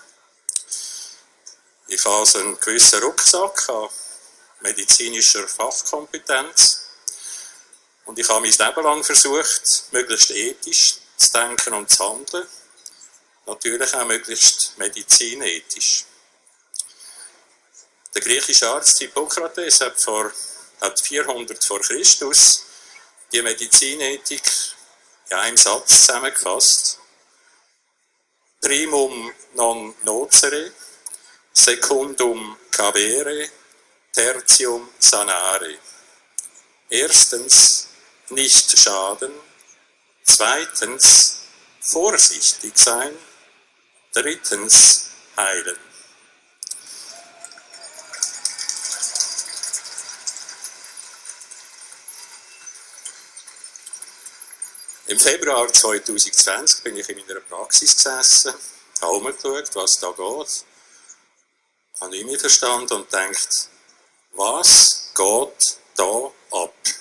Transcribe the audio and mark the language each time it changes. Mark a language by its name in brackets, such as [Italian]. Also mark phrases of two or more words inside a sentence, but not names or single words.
[German] Ich habe also einen gewissen Rucksack an medizinischer Fachkompetenz und ich habe mein Leben lang versucht, möglichst ethisch zu denken und zu handeln Natürlich auch möglichst medizinethisch. Der griechische Arzt Hippokrates hat 400 vor Christus die Medizinethik in einem Satz zusammengefasst. [Latin] Primum non nocere, secundum cavere, tertium sanare. [German] Erstens, nicht schaden. Zweitens, vorsichtig sein. Drittens, heilen. Im Februar 2020 bin ich in meiner Praxis gesessen, habe umgeschaut, was da geht, habe nicht mehr verstanden und gedacht, was geht da ab?